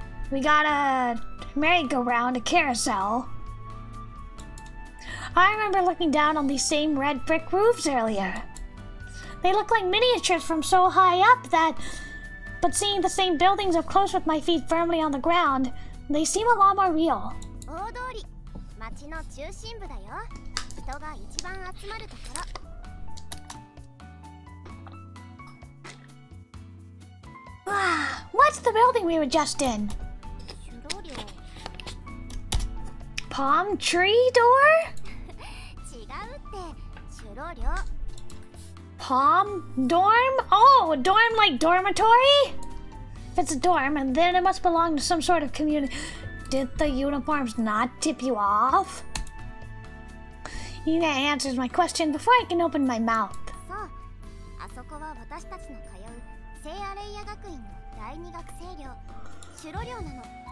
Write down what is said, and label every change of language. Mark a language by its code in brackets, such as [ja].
[en] We got a merry-go-round, a carousel. I remember looking down on these same red brick roofs earlier. They look like miniatures from so high up but seeing the same buildings up close with my feet firmly on the ground, they seem a lot more real. [ja] 大通り、町の中心部だよ。人が一番集まるところ。 [en] What's the building we were just in? [ja] シュロ寮。 [en] Palm tree door? [ja] 違うって、シュロ寮。 [en] Palm dorm? Oh, a dorm like dormitory? If it's a dorm, then it must belong to some sort of community. Did the uniforms not tip you off? You answered my question before I can open my mouth. [ja] そう、あそこは私たちの通う聖アレイヤ学院の第二学生寮、シュロ寮なの。